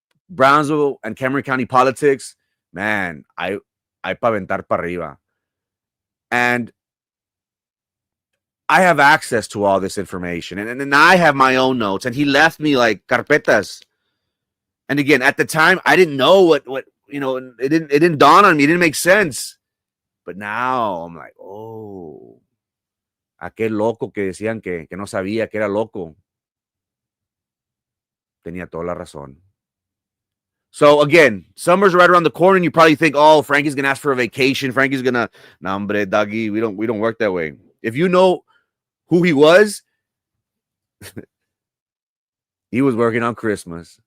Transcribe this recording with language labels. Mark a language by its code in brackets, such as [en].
[en] Brownsville and Cameron County politics, man, I [es] pa aventar para arriba. [en] And I have access to all this information. And I have my own notes. And he left me like carpetas. And again, at the time, I didn't know what it didn't dawn on me. It didn't make sense. But now I'm like, oh, [es] aquel loco que decían que no sabía que era loco. Tenía toda la razón. [en] So again, summer's right around the corner, and you probably think, oh, Frankie's gonna ask for a vacation. Frankie's gonna, [es] no, hombre, [en] doggy, we don't work that way. If you know who he was, he was working on Christmas.